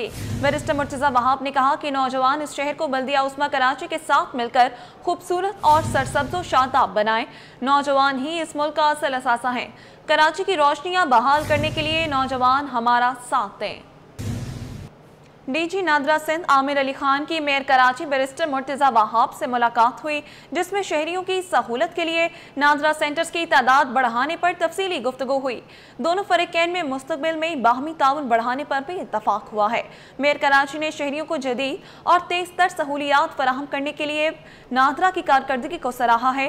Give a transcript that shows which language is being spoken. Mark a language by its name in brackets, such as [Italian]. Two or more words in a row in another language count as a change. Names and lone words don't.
[Urdu] بیرسٹر مرتضی بہاؤ نے کہا کہ نوجوان اس شہر کو بلدیہ عظمیٰ کراچی کے ساتھ مل کر خوبصورت اور سرسبز و شاداب بنائیں۔ نوجوان ہی اس ملک کا اصل اثاثہ ہیں۔ کراچی کی روشنیاں بحال کرنے کے لیے نوجوان ہمارا ساتھ دیں۔ DG نادرا سندھ عامر علی خان کی میئر کراچی بیرسٹر مرتضیٰ وہاب سے ملاقات ہوئی، جس میں شہریوں کی سہولت کے لیے نادرا سینٹرز کی تعداد بڑھانے پر تفصیلی گفتگو ہوئی. دونوں فریقین میں مستقبل میں باہمی تعاون بڑھانے پر بھی اتفاق ہوا ہے. میئر کراچی نے شہریوں کو جدید اور تیز تر سہولیات فراہم کرنے کے لیے نادرا کی کارکردگی کو سراہا ہے.